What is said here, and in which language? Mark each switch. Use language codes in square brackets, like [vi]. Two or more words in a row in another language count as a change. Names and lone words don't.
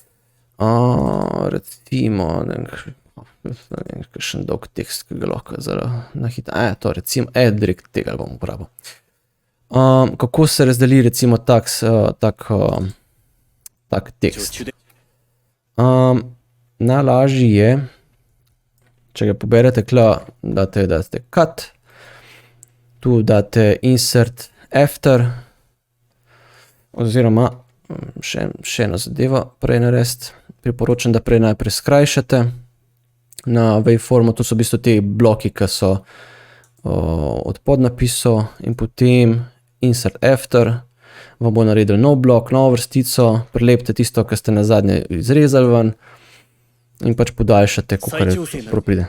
[sl] Recimo, kakšen dolg tekst, ki ga lahko na hitro, to recimo, direkt tega bom uporabil. Kako se razdeli recimo tak tekst? Najlažji je, če ga poberete tla, date cut, tu date [en] insert after, [sl] oziroma še eno zadevo prej narediti. Priporočam, da prej najprej skrajšate na waveformu, to so v bistvu te bloki, ki so od podnapisov, in potem [en] insert after, [sl] vam bo naredil nov blok, novo vrstico, prilepite tisto, kar ste nazadnje izrezali ven, in pač podaljšate, kakor pride.